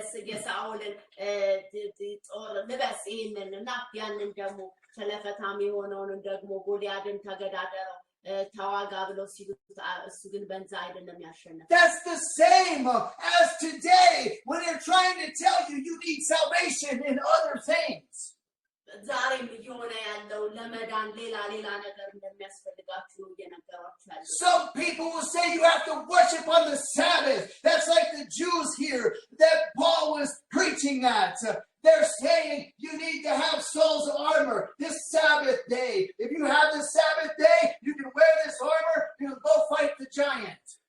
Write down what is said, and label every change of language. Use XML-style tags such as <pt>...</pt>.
<am>የሳኦልን ጦር ልበስ ይህንንና ያንን ደግሞ ስለፈታም የሆነውን ደግሞ ጎልያድን ተገዳደረው ተዋጋ ብለው ሲሉት እሱ ግን በንዛ አይደለም ያሸነፈ</am> <en>That's the same as today when they're trying to tell you you need salvation in other things.</en> <am>ዛሬም እየሆነ ያለው ለመዳን ሌላ ነገር እንደሚያስፈልጋችሁ እየነገሯችሁ ያለው</am> <en>Some people will say you have to worship on the Sabbath. That's like the Jews here that Paul was preaching at. They're saying you need to have Saul's armor this Sabbath day. If you have the Sabbath day, you can wear this armor, you can go fight the giant.</en>